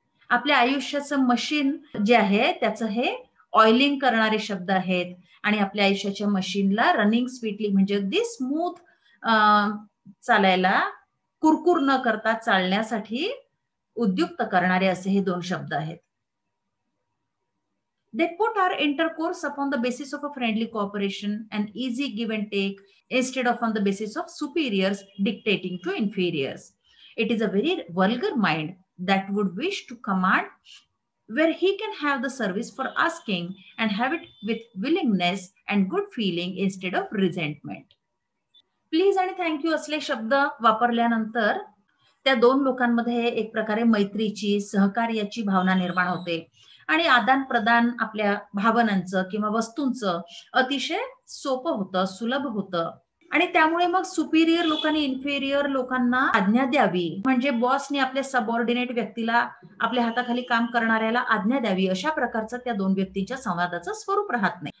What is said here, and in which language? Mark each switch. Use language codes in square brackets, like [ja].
[mr] आपल्या आयुष्याचं मशीन जे आहे त्याचं हे ऑइलिंग करणारे शब्द आहेत आणि आपल्या आयुष्याच्या मशीनला रनिंग स्वीटली म्हणजे अगदी स्मूथ चालायला, कुरकुर न करता चालण्यासाठी उद्युक्त करणारे असे हे दोन शब्द आहेत. [en] They put our intercourse upon the basis of a friendly cooperation and easy give and take instead of on the basis of superiors dictating to inferiors. It is a very vulgar mind that would wish to command where he can have the service for asking and have it with willingness and good feeling instead of resentment. [mr] Please आणि thank you असले शब्द वापरल्यानंतर त्या दोन लोकांमध्ये एक प्रकारे मैत्रीची, सहकार्याची भावना निर्माण होते आणि आदान प्रदान आपल्या भावनांचं किंवा वस्तूंचं अतिशय सोपं होतं, सुलभ होतं. आणि त्यामुळे मग सुपिरियर लोकांनी इन्फेरियर लोकांना आज्ञा द्यावी, म्हणजे बॉसने आपल्या सबऑर्डिनेट व्यक्तीला, आपल्या हाताखाली काम करणाऱ्याला आज्ञा द्यावी, अशा प्रकारचं त्या दोन व्यक्तींच्या संवादाचं स्वरूप राहत नाही.